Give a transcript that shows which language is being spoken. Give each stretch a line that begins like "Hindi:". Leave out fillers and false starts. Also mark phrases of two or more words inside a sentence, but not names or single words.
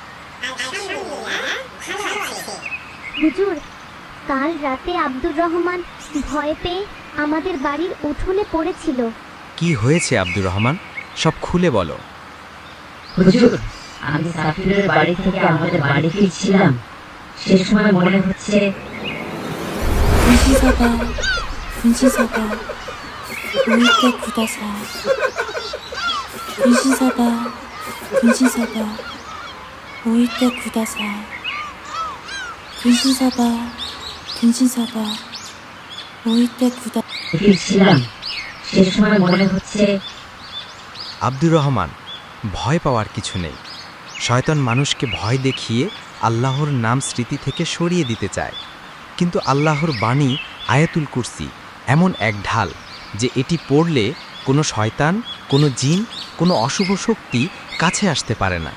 Bangla: হুজুর, কাল রাতে আব্দুর রহমান ভয় পেয়ে আমাদের বাড়ির উঠোনে পড়েছিল। কি হয়েছে আব্দুর রহমান? সব খুলে বলো। হুজুর, আমি সাফিউলের বাড়ি থেকে আমাদের বাড়ি ফিরছিলাম। সে সময় মনে হচ্ছে
Japanese: ぶんしんさば、ぶんしんさば、おいでください. ぶんしんさば、ぶんしんさば、おいでください. ぶんしんさば、ぶんしんさば、おいでくだ.
Bangla: ফিরছিলাম। সে সময় মনে হচ্ছে আব্দুর রহমান, ভয় পাওয়ার কিছু নেই। শয়তান মানুষকে ভয় দেখিয়ে আল্লাহর নাম স্মৃতি থেকে সরিয়ে দিতে চায়। কিন্তু আল্লাহর বাণী আয়াতুল কুরসি এমন এক ঢাল যে এটি পড়লে কোনো শয়তান, কোনো জিন, কোনো অশুভ শক্তি কাছে আসতে পারে না।